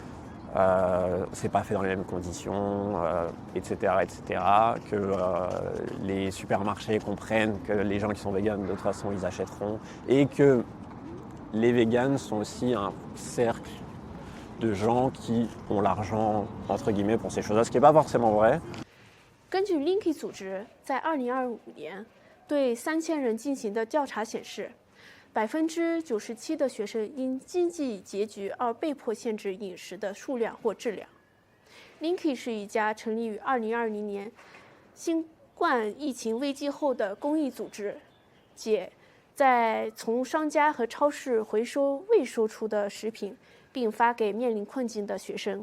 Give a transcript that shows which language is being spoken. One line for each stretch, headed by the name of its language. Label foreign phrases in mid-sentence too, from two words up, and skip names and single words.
French: c'est pas fait dans les mêmes conditions, etc., que les supermarchés comprennent que les gens qui sont véganes, de toute façon, ils achèteront, et que les véganes sont aussi un cercle de gens qui ont l'argent, entre guillemets, pour ces choses-là, ce qui n'est pas forcément vrai.
Chinese: 根据 Linky 组织在2025年对3000人进行的调查显示，97%的学生因经济拮据而被迫限制饮食的数量或质量。Linky 是一家成立于2020年新冠疫情危机后的公益组织，在从商家和超市回收未售出的食品，并发给面临困境的学生。